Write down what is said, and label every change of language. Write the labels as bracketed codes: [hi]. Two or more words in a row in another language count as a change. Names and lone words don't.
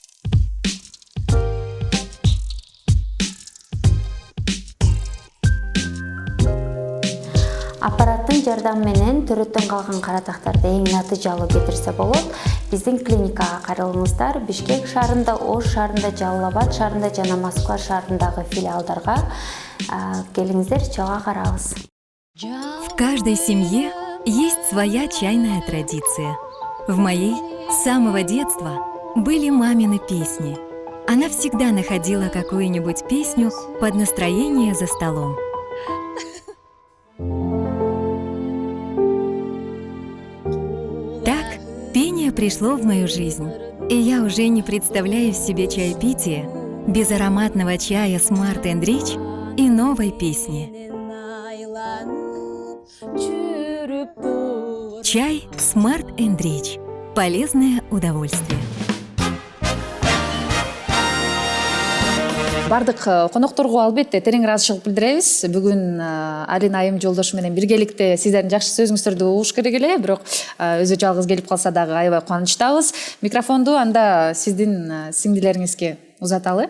[ky] Аппараттын жардамы менен төрөттөн калган кара тактарды эң натыйжалуу кетирсе болот. Биздин клиникага кайрылыңыздар. Бишкек шаарында, Ош шаарында, Жалал Абад шаарында жана Москва шаарындагы филиалдарга келиңиздер, чоңга карабыз. [ru] В каждой семье есть своя чайная традиция. В моей с самого детства были мамины песни. Она всегда находила какую-нибудь песню под настроение за столом. Так пение пришло в мою жизнь, и я уже не представляю себе чаепитие без ароматного чая Smart and Rich и новой песни. Чай Smart and Rich. Полезное удовольствие. [ky] Бардык конокторго албетте терең ыраазычылык билдиребиз. Бүгүн Алина айым жолдошу менен биргеликте сиздердин жакшы сөзүңүздөрдү угуш керек эле, бирок өзү жалгыз келип калса дагы аябай кубанычтабыз. Микрофонду анда сиздин сиңдилериңизге узаталы.